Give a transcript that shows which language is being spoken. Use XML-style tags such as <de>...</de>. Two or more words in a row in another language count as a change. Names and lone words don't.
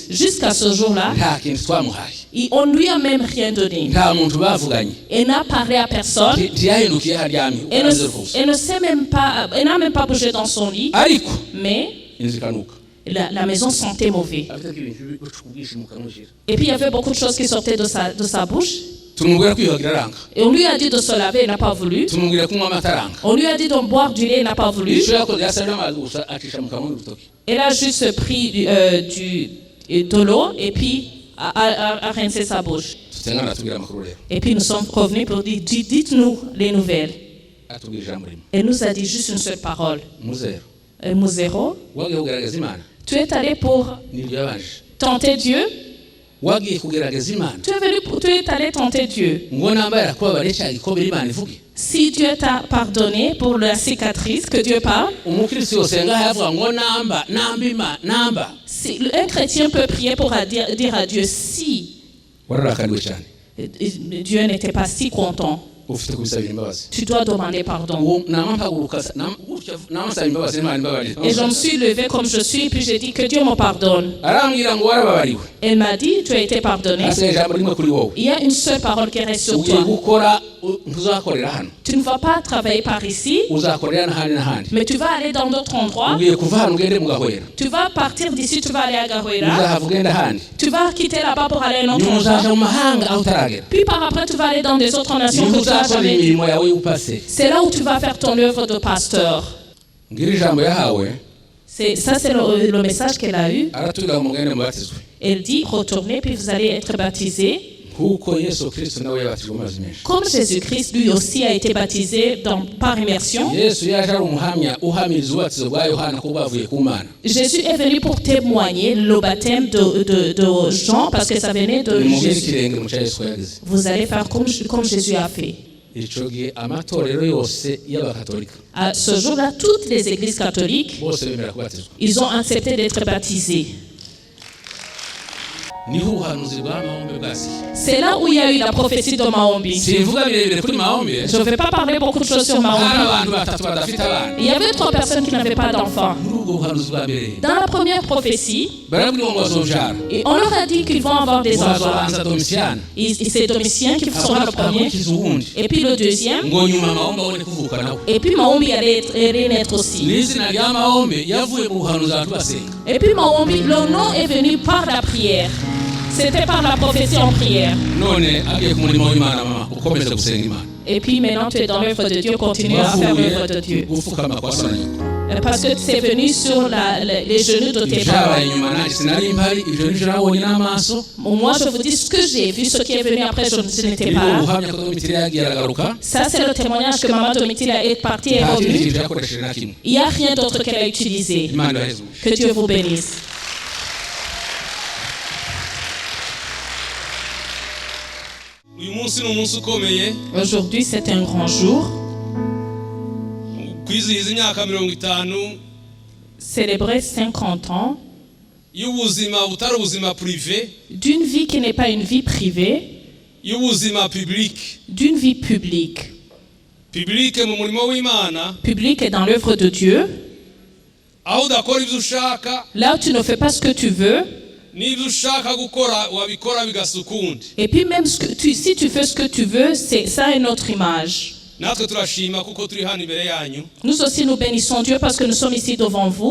<fr>jusqu'à ce jour-là,</fr> <rw>nta kintu twamuhaye</rw> <fr>on ne lui a même rien donné.</fr> <rw>nta muntu bavuganye</rw> <fr>Elle n'a parlé à personne.</fr> <rw>ntiyahindukiye haryamye uko ameze rwose</rw> <fr>Elle ne sait même pas, elle n'a même pas bougé dans son lit.</fr> <rw>ariko</rw> <fr>Mais</fr> <rw>inzu ikanuka</rw> <fr>la maison sentait mauvais.</fr> <rw>afite ibintu bicuka ubwishyu mu kanwa shira</rw> <fr>Et puis il y avait beaucoup de choses qui sortaient de sa bouche.</fr> <rw>tumubwira kwiyuhagira aranga</rw> <fr>Et on lui a dit de se laver, il n'a pas voulu.</fr> <rw>tumubwira kunywa amata aranga</rw> <fr>On lui a dit de boire du lait, il n'a pas voulu.</fr> <rw>icyo yakoze yasabye amazi gusa acisha mu kanwa n'urutoki</rw> <fr>Elle a juste pris de l'eau et puis a rincé sa bouche.</fr> <rw>tutengana atubwira amakuru rero</rw> <fr>Et puis nous sommes revenus pour dire, dites-nous les nouvelles.</fr> <rw>atubwira ijambo rimwe</rw> <fr>Elle nous a dit juste une seule parole.</fr> <rw>muzero</rw> <fr>Mouzero,</fr> <rw>wagiye kugerageza imana</rw> <fr>tu es allé pour</fr> <rw>nibyo yabanje</rw> <fr>tenter Dieu.</fr> <rw>wagiye kugerageza imana</rw> <fr>Tu es allé tenter Dieu.</fr> <rw>ngo namba yarakubabariye cya gikomere imana ivuge</rw> <fr>Si Dieu t'a pardonné pour la cicatrice, que Dieu parle.</fr> <rw>umukristo yose ngaho yavuga ngo namba imana namba</rw> <fr>Si, un chrétien peut prier pour dire à Dieu si</fr> <rw>wararakariwe cyane</rw> <fr>Dieu n'était pas si content.</fr> <rw>ufite kubisabira imbabazi</rw> <fr>Tu dois demander pardon.</fr> <rw>uwo nama mpaguruka namusaba imbabazi imana imbabarire</rw> <fr>Et je me suis levée comme je suis, puis j'ai dit que Dieu me pardonne.</fr> <rw>arambwira ngo warababariwe</rw> <fr>Elle m'a dit, tu as été pardonné.</fr> <rw>hasigaye ijambo rimwe kuri wowe</rw> <fr>Il y a une seule parole qui reste sur</fr> <rw>ugiye</rw> <fr>toi.</fr> <rw>gukora ntuzakorera hano</rw> <fr>Tu ne vas pas travailler par ici,</fr> <rw>uzakorera n'ahandi n'ahandi</rw> <fr>mais tu vas aller dans d'autres endroits.</fr> <rw>ugiye kuva hano ugende mu gahwera</rw> <fr>Tu vas partir d'ici, tu vas aller à Garouera.</fr> <rw>uzahava ugenda ahandi</rw> <fr>Tu vas quitter là-bas pour aller à un autre</fr> <rw>nyuma uzaja</rw> <fr>endroit.</fr> <rw>mu mahanga aho utaragera</rw> <fr>Puis par après, tu vas aller dans des autres nations</fr> <rw>niho</rw> <fr>que tu n'as</fr> <rw>uzakora</rw> <fr>jamais.</fr> <rw>imirimo yawe y'ubupase</rw> <fr>C'est là où tu vas faire ton œuvre de pasteur.</fr> <rw>ngira ijambo yahawe</rw> <fr>Ça, c'est le message qu'elle a eu.</fr> <rw>aratubwira ngo mugende mubatizwe</rw> <fr>Elle dit, retournez, puis vous allez être baptisés.</fr> <rw>kuko Yesu Kristo nawe yabatijwe mu mazi menshi.</rw> <fr>Comme Jésus-Christ, lui aussi, a été baptisé par immersion.</fr> <rw>Yesu yaje ari umuhamya uhamiriza ububatizo bwa Yohana ko bwavuye ku Mana.</rw> <fr>Jésus est venu pour témoigner le baptême de Jean parce que ça venait de</fr> <rw>Nimugire</rw> <fr>Jésus.</fr> <rw>ikirenge mu cya Yesu yagize.</rw> <fr>Vous allez faire comme Jésus a fait.</fr> <rw>Ico gihe amatorero yose y'abakatolika</rw> <fr>À ce jour-là, toutes les églises catholiques,</fr> <rw>bose bemera kubatizwa.</rw> <fr>ils ont accepté d'être baptisés.</fr> <rw>Niho ubuhanuzi bwa Mahombe bwasi.</rw> <fr>C'est là où il y a eu la prophétie de Mahombi.</fr> <rw>Simvuga birebire kuri Mahombe.</rw> <fr>Je ne vais pas parler beaucoup de choses sur</fr> <rw>Hari</rw> <fr>Mahombi.</fr> <rw>abantu batatu badafite abana.</rw> <fr>Il y avait 3 personnes qui n'avaient pas d'enfants.</fr> <rw>Muri ubwo buhanuzi bwa mbere</rw> <fr>Dans la première prophétie,</fr> <rw>barabwira ngo bazobyara.</rw> <fr>et on leur a dit qu'ils vont avoir des enfants.</fr> <rw>Bazobanza Domitiyani</rw> <fr>Et c'est Domitien qui sera le premier.</fr> <rw>akurikiza uwundi</rw> <fr>Et puis le deuxième.</fr> <rw>ngo nyuma Mahombe abone kuvuka nawe.</rw> <fr>Et puis Mahombi allait naître aussi.</fr> <rw>N'izina rya Mahombe yavuye mu buhanuzi abantu basenga.</rw> <fr>Et puis Mahombi, le nom est venu par la prière. C'était par la prophétie en prière.</fr> <rw>None agiye ku murimo w'Imana mama ukomeza gusenga Imana.</rw> <fr>Et puis maintenant tu es dans l'œuvre de Dieu, continue à faire l'œuvre de Dieu.</fr> <rw>gufukama kwa so na nyoko.</rw> <fr>Parce que c'est venu sur les genoux de tes</fr> <rw>Ibyabaye</rw> <fr>parents.</fr> <rw>inyuma nanjye sinari mpari ibyo nijoro nabonye n'amaso.</rw> <fr>Moi, je vous dis ce que j'ai vu, ce qui est venu après, je n'étais</fr> <rw>Niho</rw> <fr>pas là.</fr> <rw>ubuhamya ko Domitira yagiye aragaruka.</rw> <fr>Ça, c'est le témoignage que maman Domitila est partie et</fr> <rw>Nta kindi</rw> <fr>revenue.</fr> <rw>kintu yakoresheje na kimwe.</rw> <fr>Il n'y a rien d'autre qu'elle a utilisé.</fr> <rw>Imana iraheze.</rw> <fr>Que Dieu vous bénisse.</fr> <rw>uyu munsi ni umunsi ukomeye</rw> <fr>Aujourd'hui, c'est un grand jour.</fr> <rw>kwizihiza imyaka 50</rw> <fr>Célébrer 50 ans</fr> <rw>y'ubuzima butari ubuzima privé</rw> <fr>d'une vie qui n'est pas une vie privée,</fr> <rw>y'ubuzima public</rw> <fr>d'une vie publique.</fr> <rw>public mu murimo w'Imana</rw> <fr>Publique est dans l'œuvre de Dieu.</fr> <rw>aho udakora ibyo ushaka</rw> <fr>Là où tu ne fais pas ce que tu veux.</fr> <rw>n'ibyo ushaka gukora wabikora bigasukundi.</rw> <fr>Et puis même si tu fais ce que tu veux, c'est ça une autre image.</fr> <rw>natwe turashima kuko turi hano imbere yanyu</rw> <fr>Nous aussi nous bénissons Dieu parce que nous sommes ici devant vous.</fr>